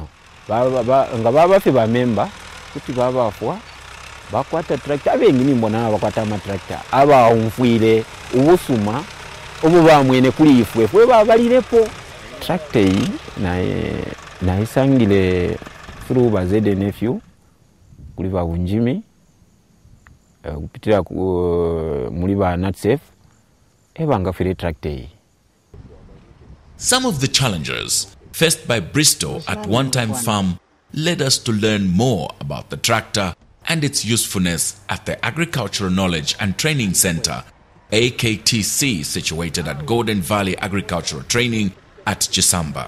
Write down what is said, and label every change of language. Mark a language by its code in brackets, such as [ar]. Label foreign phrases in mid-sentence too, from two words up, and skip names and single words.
[bem] Nga baba fe ba member kuti baba afwa bakwata tractor abengini mbona bakwata ama tractor aba umfuire ubusuma obo bamwene kuli ifwe babalirepo tractor yi na isangile through ba ZNFU kuli ba Bunjimi kupitira muri ba NatSafe ebangafire tractor yi. [en] Some of the challenges faced by Bristow at one-time farm led us to learn more about the tractor and its usefulness at the Agricultural Knowledge and Training Center, AKTC, situated at Golden Valley Agricultural Training at Chisamba.